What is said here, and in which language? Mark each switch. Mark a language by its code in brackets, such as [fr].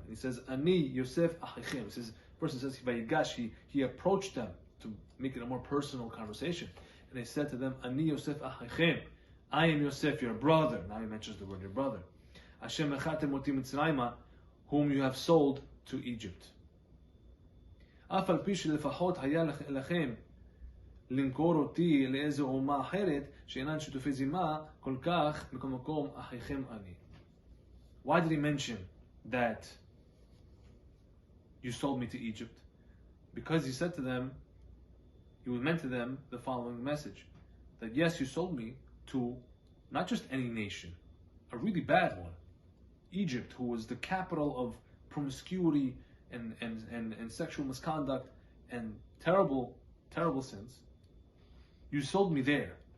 [en] And he says, [he] Ani Yosef achichem. [en] He says, person says, VaYigash, he approached them to make it a more personal conversation. And he said to them, [he] Ani Yosef achichem. [en] I am Yosef, your brother. Now he mentions the word your brother. [he] Hashem echatem oti Mitzrayma, [en] whom you have sold to Egypt. [he] אף על פי שלפחות היה לכם למכור אותי לאיזו אומה אחרת שאינן שותפי זימה, כל כך מכל מקום אחיכם אני. [en] Why did he mention that you sold me to Egypt? Because he said to them, he meant to them the following message, that yes, you sold me to not just any nation, a really bad one, Egypt, who was the capital of promiscuity and sexual misconduct and terrible sins. You sold me there.